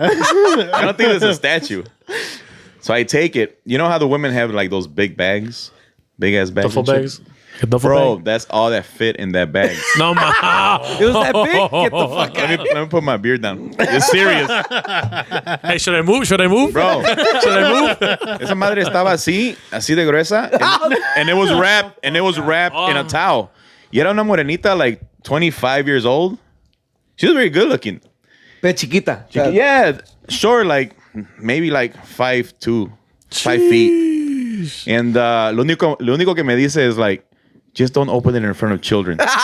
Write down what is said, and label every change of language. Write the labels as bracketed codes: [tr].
[en] I don't think it's a statue. So I take it. You know how the women have like those big bags? Big ass bags? Duffel bags. A duffel Bro, bag? that's all that fit in that bag. No, man. It was that big? Get the fuck out. Let me put my beard down. It's serious. Hey, should I move? Should I move? Bro, Should I move? [es] esa madre estaba así de gruesa. [en] And it was wrapped in a towel. [es] Y era una morenita [en] like 25 years old. She was very good looking. [es] Pero chiquita. O sea, [en] Yeah, sure, like maybe like 5'2", 5 feet. And [es] lo único que me dice [en] is like, just don't open it in front of children.